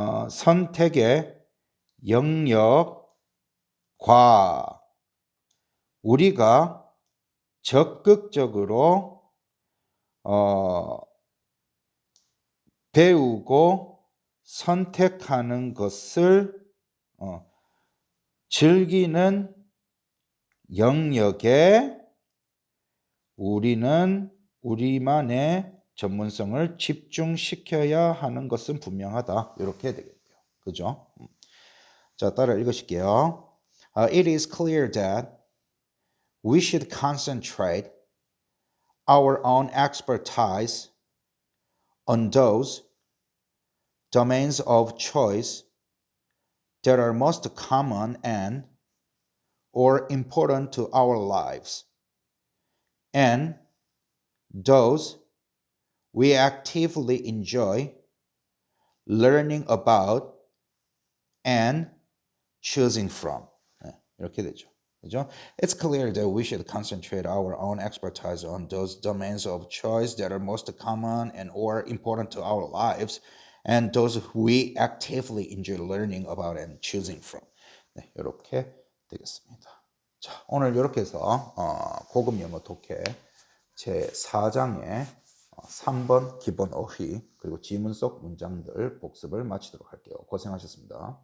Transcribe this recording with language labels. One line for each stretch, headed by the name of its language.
Korean: 선택의 영역과 우리가 적극적으로 배우고 선택하는 것을 즐기는 영역에 우리는 우리만의 전문성을 집중시켜야 하는 것은 분명하다. 이렇게 되겠고요. 그죠? 자, 따라 읽으실게요.
English: It is clear that we should concentrate our own expertise on those domains of choice that are most common and or important to our lives, and those we actively enjoy learning about and choosing from.
Korean: 이렇게 되죠. 그죠?
English: It's clear that we should concentrate our own expertise on those domains of choice that are most common and or important to our lives, and those we actively enjoy learning about and choosing from.
Korean: 네, 이렇게 되겠습니다. 자, 오늘 이렇게 해서 고급 영어 독해 제 4장의 3번 기본 어휘 그리고 지문 속 문장들 복습을 마치도록 할게요. 고생하셨습니다.